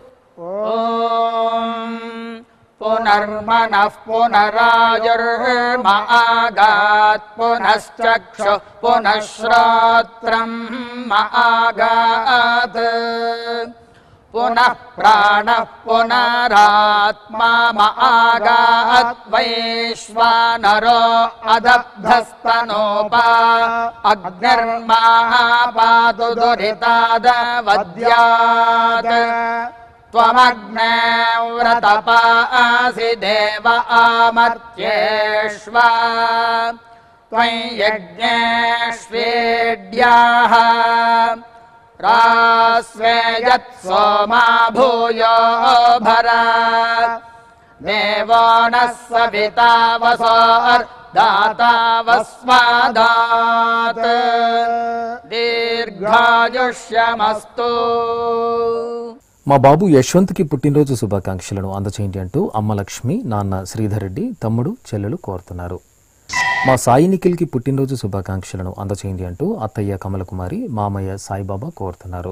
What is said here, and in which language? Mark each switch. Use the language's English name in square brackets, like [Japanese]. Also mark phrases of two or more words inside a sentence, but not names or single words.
[Sanskrit] ఓం పునర్మనః పునరాయుర్మాగాత్ పునశ్చక్షు పునఃశ్రోత్రం మాగాత్ పునః ప్రాణః పునరాత్మా మాగాత్ వైశ్వానరో అదబ్ధస్తనోపా అగ్నిర్మాపాతు దురితాదవద్యాత్ त्वमग्ने व्रतपासि देव आमर्त्येष्व त्वयि यज्ञेष्वेड्याः रास्वे यत् सोमा भूयो भरा देवो नः सविता वसोर्दाता वस्मादात् దీర్ఘాయుష్యమస్తు. [Telugu] మా బాబు యశ్వంత్కి పుట్టినరోజు శుభాకాంక్షలను అందచేయండి అంటూ అమ్మ లక్ష్మి, నాన్న శ్రీధర్ రెడ్డి, తమ్ముడు చెల్లెలు కోరుతున్నారు. మా సాయి నిఖిల్కి పుట్టినరోజు శుభాకాంక్షలను అందచేయండి అంటూ అత్తయ్య కమలకుమారి, మామయ్య సాయిబాబా కోరుతున్నారు.